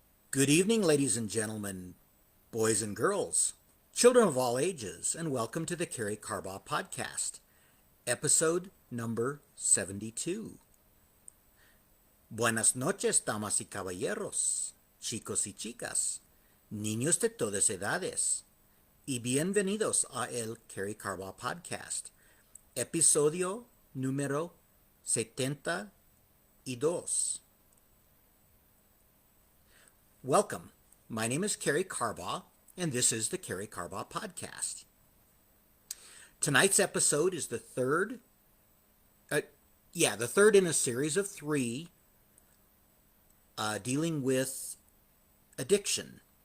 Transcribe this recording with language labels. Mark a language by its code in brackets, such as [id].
[en] Good evening, ladies and gentlemen, boys and girls, children of all ages, and welcome to the Karey Carbaugh podcast, episode number 72. [es] Buenas noches, damas y caballeros, chicos y chicas, niños de todas edades, y bienvenidos a el Karey Carbaugh podcast, episodio número 72. [en] Welcome. My name is Karey Carbaugh, and this is the Karey Carbaugh podcast. Tonight's episode is the third in a series of three dealing with addiction.